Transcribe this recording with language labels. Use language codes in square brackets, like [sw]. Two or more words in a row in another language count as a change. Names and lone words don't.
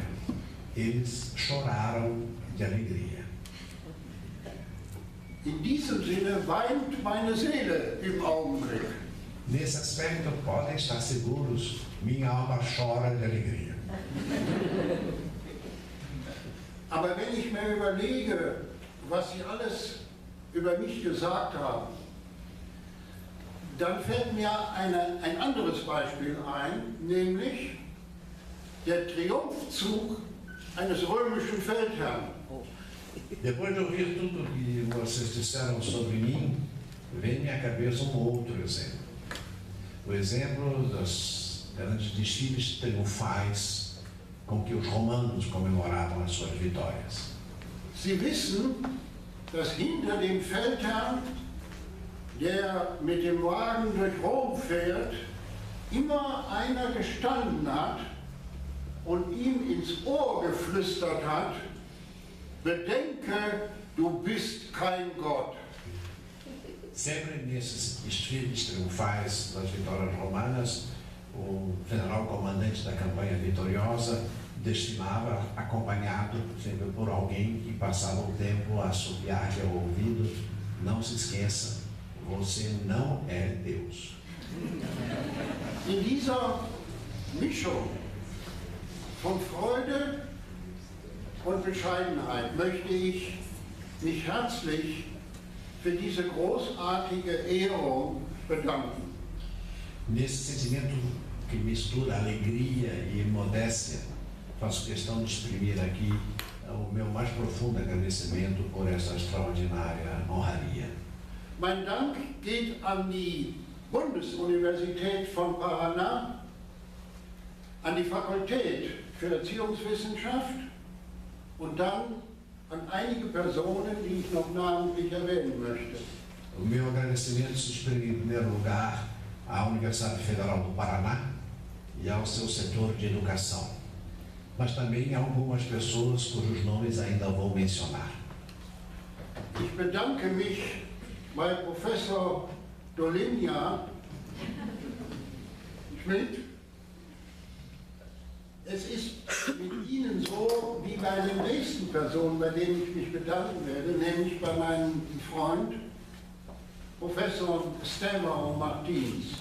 [pt] Eles choraram de alegria. [de] In diesem Sinne weint meine Seele im Augenblick. [pt] Nesse aspecto, podem estar seguros, minha alma chora de alegria. [de] Aber wenn ich mir überlege, was Sie alles über mich gesagt haben, dann fällt mir ein anderes Beispiel ein, nämlich der Triumphzug eines römischen Feldherrn. [pt] Depois de ouvir tudo que vocês disseram sobre mim, vem à minha cabeça um outro exemplo. O exemplo dos grandes desfiles triunfais com que os romanos comemoravam as suas vitórias. [de] Sie wissen, dass hinter dem Feldherrn, der mit dem Wagen durch Rom fährt, immer einer gestanden hat und ihm ins Ohr geflüstert hat: Bedenke, du bist kein Gott. [pt] Sempre nesses desfiles triunfais das vitórias romanas, o general comandante da campanha vitoriosa desfilava acompanhado sempre por alguém que passava o tempo a assobiar-lhe ao ouvido: não se esqueça, você não é Deus. [de] In dieser Mischung von Freude und Bescheidenheit möchte ich mich herzlich für diese großartige Ehrung bedanken. [pt] Nesse sentimento que mistura alegria e modéstia, faço questão de exprimir aqui o meu mais profundo agradecimento por essa extraordinária honraria. [de] Mein Dank geht an die Bundesuniversität von Paraná, an die Fakultät für Erziehungswissenschaft und dann an einige Personen, die ich noch namentlich erwähnen möchte. [pt] O meu agradecimento se exprime em primeiro lugar à Universidade Federal do Paraná e ao seu setor de educação, mas também a algumas pessoas cujos nomes ainda vou mencionar. [de] Ich bedanke mich bei Professor Dolinja Schmidt. Es ist mit Ihnen so wie bei den nächsten Personen, bei denen ich mich bedanken werde, nämlich bei meinem Freund Professor Stefano Martins.